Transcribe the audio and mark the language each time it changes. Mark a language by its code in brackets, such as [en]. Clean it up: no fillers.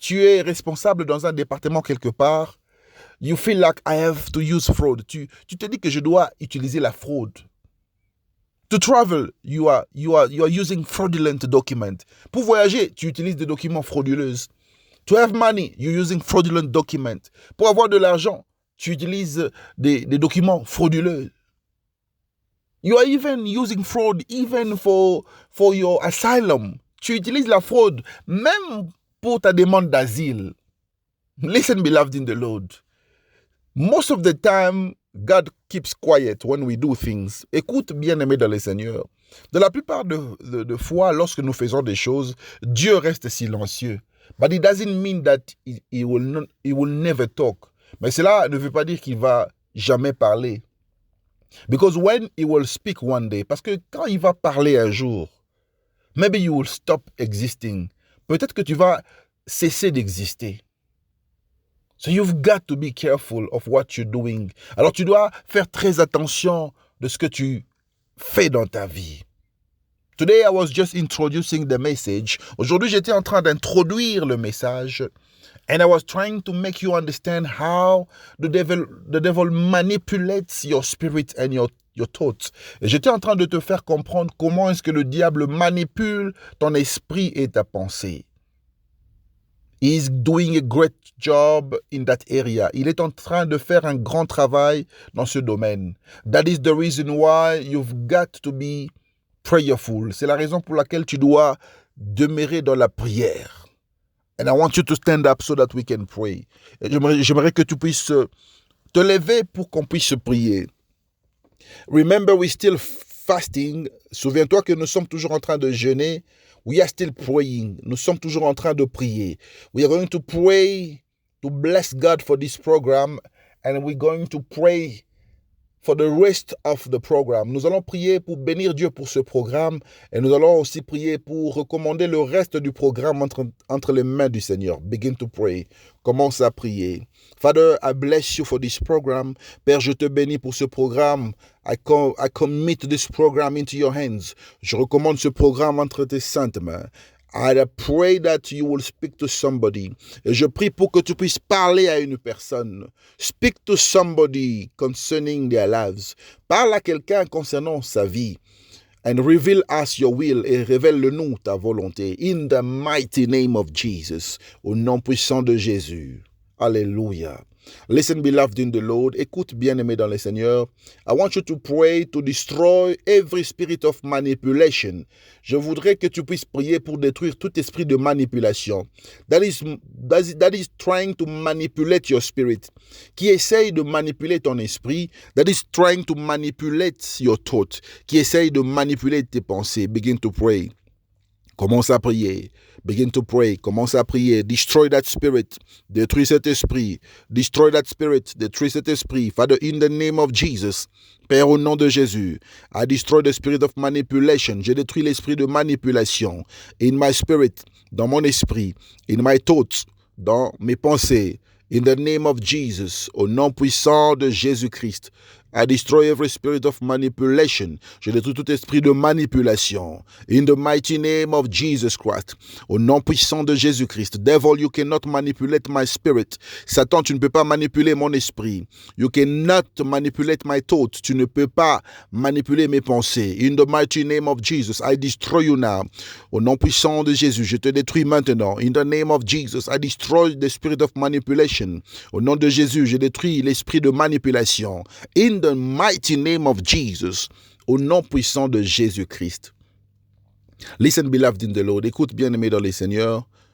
[fr] Tu es responsable dans un département quelque part. [en] You feel like I have to use fraud. [fr] Tu te dis que je dois utiliser la fraude. [en] To travel, you are using fraudulent documents. [fr] Pour voyager, tu utilises des documents frauduleux. [en] To have money, you're using fraudulent documents. [fr] Pour avoir de l'argent, tu utilises des documents frauduleux. [en] You are even using fraud even for your asylum. [fr] Tu utilises la fraude même pour ta demande d'asile. [en] Listen, beloved in the Lord. Most of the time, God keeps quiet when we do things. [fr] Écoute, bien-aimé dans le Seigneur. De la plupart de fois, lorsque nous faisons des choses, Dieu reste silencieux. [en] But it doesn't mean that he will never talk. [fr] Mais cela ne veut pas dire qu'il va jamais parler. [en] Because when he will speak one day, [fr] parce que quand il va parler un jour, [en] maybe you will stop existing. [fr] Peut-être que tu vas cesser d'exister. [en] So you've got to be careful of what you're doing. [fr] Alors tu dois faire très attention de ce que tu fais dans ta vie. [en] Today I was just introducing the message. [fr] Aujourd'hui, j'étais en train d'introduire le message. [en] And I was trying to make you understand how the devil manipulates your spirit and your thoughts. [fr] Et j'étais en train de te faire comprendre comment est-ce que le diable manipule ton esprit et ta pensée. [en] He's doing a great job in that area. [fr] Il est en train de faire un grand travail dans ce domaine. [en] That is the reason why you've got to be prayerful. [fr] C'est la raison pour laquelle tu dois demeurer dans la prière. [en] And I want you to stand up so that we can pray. [fr] J'aimerais que tu puisses te lever pour qu'on puisse prier. [en] Remember, we're still fasting. [fr] Souviens-toi que nous sommes toujours en train de jeûner. [en] We are still praying. [fr] Nous sommes toujours en train de prier. [en] We are going to pray to bless God for this program, and we're going to pray for the rest of the program. [fr] Nous allons prier pour bénir Dieu pour ce programme, et nous allons aussi prier pour recommander le reste du programme entre les mains du Seigneur. [en] Begin to pray. [fr] Commence à prier. [en] Father, I bless you for this program. [fr] Père, je te bénis pour ce programme. [en] I commit this program into your hands. [fr] Je recommande ce programme entre tes saintes mains. [en] I pray that you will speak to somebody. [fr] Et je prie pour que tu puisses parler à une personne. [en] Speak to somebody concerning their lives. [fr] Parle à quelqu'un concernant sa vie. [en] And reveal us your will, [fr] et révèle-nous ta volonté. [en] In the mighty name of Jesus. [fr] Au nom puissant de Jésus. Alléluia. [en] Listen, beloved in the Lord. [fr] Écoute, bien-aimé dans le Seigneur. [en] I want you to pray to destroy every spirit of manipulation. [fr] Je voudrais que tu puisses prier pour détruire tout esprit de manipulation. [en] That is trying to manipulate your spirit. [fr] Qui essaye de manipuler ton esprit. [en] That is trying to manipulate your thought. [fr] Qui essaye de manipuler tes pensées. [en] Begin to pray. [fr] Commence à prier. [en] Begin to pray. Commence à prier. Destroy that spirit. [fr] Détruis cet esprit. [en] Destroy that spirit. Détruis cet esprit. Father, in the name of Jesus. [fr] Père, au nom de Jésus. [en] I destroy the spirit of manipulation. [fr] Je détruis l'esprit de manipulation. [en] In my spirit. [fr] Dans mon esprit. [en] In my thoughts. Dans mes pensées. In the name of Jesus. [fr] Au nom puissant de Jésus-Christ. [en] I destroy every spirit of manipulation. [fr] Je détruis tout esprit de manipulation. [en] In the mighty name of Jesus Christ. [fr] Au nom puissant de Jésus-Christ. [en] Devil, you cannot manipulate my spirit. [fr] Satan, tu ne peux pas manipuler mon esprit. [en] You cannot manipulate my thoughts. [fr] Tu ne peux pas manipuler mes pensées. [en] In the mighty name of Jesus, I destroy you now. [fr] Au nom puissant de Jésus, je te détruis maintenant. [en] In the name of Jesus, I destroy the spirit of manipulation. [fr] Au nom de Jésus, je détruis l'esprit de manipulation. [en] In the mighty name of Jesus, [fr] au nom puissant de Jésus-Christ. [en] Listen, beloved in the Lord. [fr] Écoute, bien-aimé dans le Seigneur.